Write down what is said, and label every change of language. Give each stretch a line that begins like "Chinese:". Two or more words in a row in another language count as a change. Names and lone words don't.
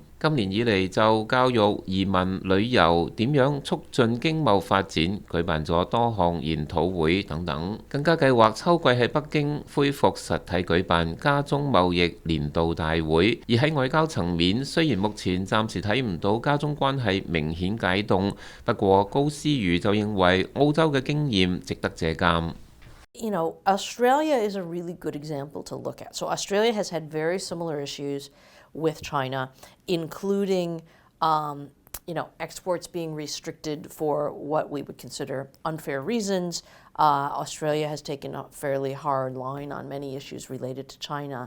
Cantonese: 今年以嚟就教育、移民、旅遊點樣促進經貿發展，舉辦咗多項研討會等等，更加計劃秋季喺北京恢復實體舉辦加中貿易年度大會。而喺外交層面，雖然目前暫時睇唔到加中關係明顯解凍，不過高思瑜就認為澳洲嘅經驗值得借鑑。
English: You know, Australia is a really good example to look at. So Australia has had very similar issues with China, including exports being restricted for what we would consider unfair reasons. Australia has taken a fairly hard line on many issues related to China.